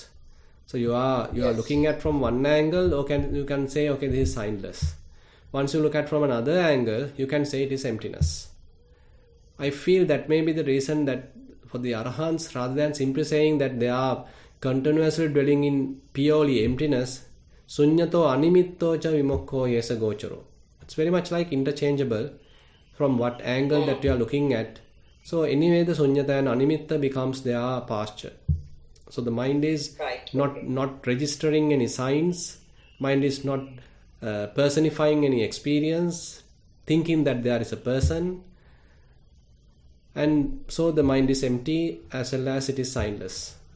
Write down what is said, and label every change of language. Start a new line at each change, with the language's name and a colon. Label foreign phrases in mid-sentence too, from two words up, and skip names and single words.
English: So you are looking at from one angle, you can say okay, this is signless. Once you look at from another angle, you can say it is emptiness. I feel that may be the reason that for the arahants, rather than simply saying that they are continuously dwelling in purely emptiness,
Pali: sunyato animitto cha vimokko yesa gocharo.
English: It's very much like interchangeable from what angle that you are looking at. So anyway, the sunyata and animitta becomes their pasture. So the mind is not registering any signs, mind is not personifying any experience, thinking that there is a person, and so the mind is empty as well as it is signless.